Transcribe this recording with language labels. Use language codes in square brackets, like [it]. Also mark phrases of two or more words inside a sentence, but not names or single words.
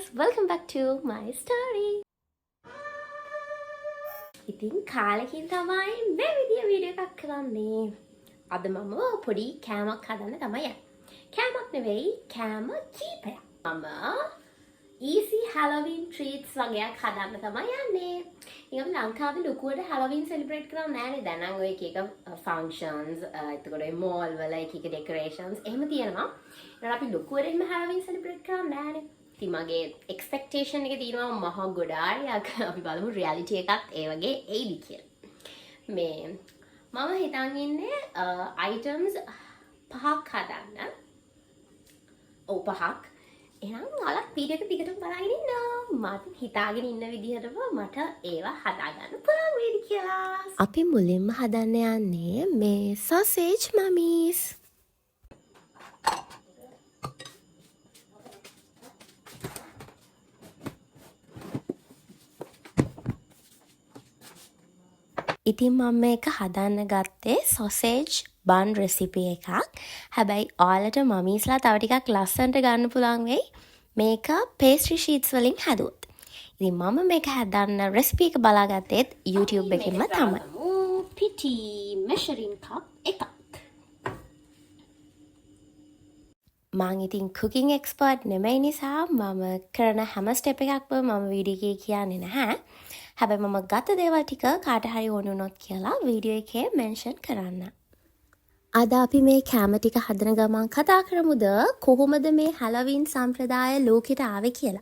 [en] welcome back to my story. [si] ඉතින් කාලෙකින් තමයි මේ විදිය වීඩියෝ එකක් කරන්නේ. අද මම පොඩි කෑමක් හදන්න තමයි යන්නේ. කෑමක් නෙවෙයි කෑම කීපයක්. මම [en] easy Halloween treats [si] වගේක් හදන්න තමයි යන්නේ. ඉතින් ලංකාවේ ලොකුවට Halloween celebrate කරන්නේ නැහැ නේ. දැන් නම් ඔය එක එක functions එතකොට ඒ mall වල එක එක decorations එහෙම තියෙනවා. ඒකට අපි ලොකුවට එහෙම Halloween celebrate කරන්නේ නැහැ නේ. ඉතින් මගේ expectation එක තියෙනවා මහ ගොඩාරියක්. අපි බලමු reality එකත් ඒ වගේ එයිද කියලා. මේ මම හිතන් ඉන්නේ items පහක් හදන්න. ඔව් පහක්. එහෙනම් ඔයාලා වීඩියෝ එක දිගටම බලගෙන ඉන්න. මම හිතාගෙන ඉන්න විදිහටම මට ඒවා හදාගන්න පුළුවන් වේවි කියලා. අපි මුලින්ම හදන්න යන්නේ මේ [en] sausage mummies. [si] ඉතින් මම මේක හදන්න ගත්තේ [en] sausage bun recipe [si] එකක්. හැබැයි ඔයාලට මමීස්ලා තව ටිකක් ලස්සනට ගන්න පුළුවන් වෙයි මේක [en] pastry sheets [si] වලින් හදුවොත්. ඉතින් මම මේක හදන්න recipe එක බලාගත්තේ YouTube එකෙන්ම තමයි. පිටි [en] measuring cup [si] එකක්. මම ඉතින් [en] cooking expert [si] නෙමෙයි නිසා මම කරන හැම step එකක්ම මම වීඩියෝ එකේ කියන්නේ නැහැ. හැබැයි මම ගත දේවල් ටික කාට හරි ඕන වුණොත් කියලා වීඩියෝ එකේ මෙන්ෂන් කරන්න. අද අපි මේ කැම ටික හදන ගමන් කතා කරමුද කොහොමද මේ Halloween සම්ප්‍රදාය ලෝකෙට ආවේ කියලා.